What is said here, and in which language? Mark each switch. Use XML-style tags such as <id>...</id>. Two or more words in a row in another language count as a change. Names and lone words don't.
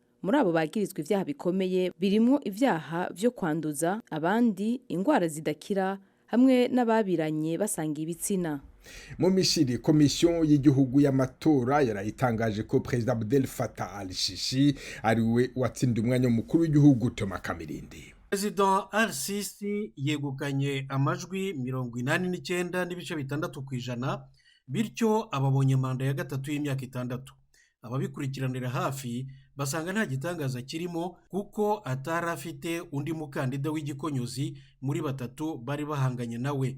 <rn>Muri abo bagirizwa ivyaha bikomeye birimwo ivyaha vyo kwanduza abandi ingwara zidakira hamwe n'ababiranye basangiye ibitsina. Mu Misiri, komisiyo y'igihugu y'amatora yarayitangaje ko Perezida Abdel Fattah al-Sisi ari we watsindiye umwanya mukuru w'igihugu. Thomas Kamirindi.</rn> <rw>Perezida al-Sisi yegukanye amajwi 89.6%, bityo ababonye manda ya gatatu y'imyaka 6. Ababikurikiranira hafi basanga nta gitangaza kirimo kuko atari afite undi mukandida w'igikonyozi muri batatu bari bahanganye nawe.</rw>